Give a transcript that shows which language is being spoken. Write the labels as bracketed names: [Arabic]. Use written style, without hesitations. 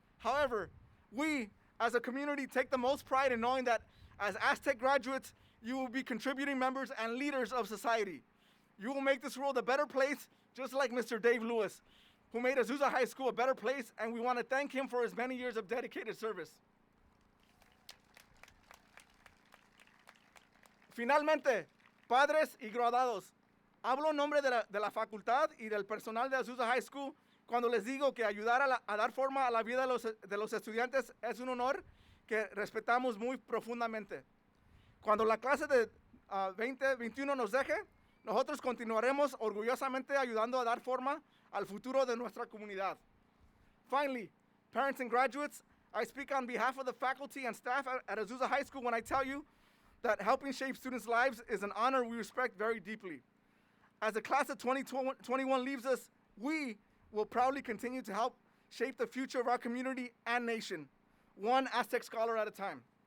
[English] However, we, as a community, take the most pride in knowing that as Aztec graduates, you will be contributing members and leaders of society. You will make this world a better place, just like Mr. Dave Lewis, who made Azusa High School a better place, and we want to thank him for his many years of dedicated service. [Spanish] Finalmente, padres y graduados, hablo en nombre de la facultad y del personal de Azusa High School cuando les digo que ayudar a dar forma a la vida de los estudiantes es un honor que respetamos muy profundamente. Cuando la clase de 2021 nos deje, nosotros continuaremos orgullosamente ayudando a dar forma al futuro de nuestra comunidad. [English] Finally, parents and graduates, I speak on behalf of the faculty and staff at Azusa High School when I tell you that helping shape students' lives is an honor we respect very deeply. As the class of 2021 leaves us, we will proudly continue to help shape the future of our community and nation, one Aztec scholar at a time.